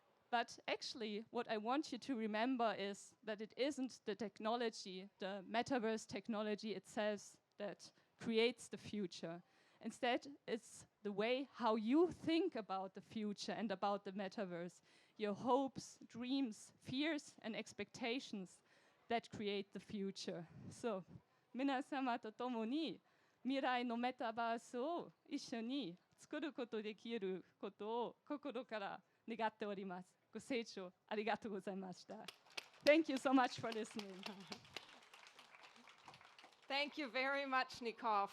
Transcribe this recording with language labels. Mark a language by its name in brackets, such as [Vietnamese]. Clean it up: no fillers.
[English] But actually, what I want you to remember is that it isn't the technology, the metaverse technology itself, that creates the future. Instead, it's the way how you think about the future and about the metaverse, your hopes, dreams, fears, and expectations that create the future. [Japanese] So, 皆様と共に未来のメタバースを一緒に作ることできることを心から願っております。ご清聴ありがとうございました。 [English] Thank you so much for listening. Thank you very much, Nicole.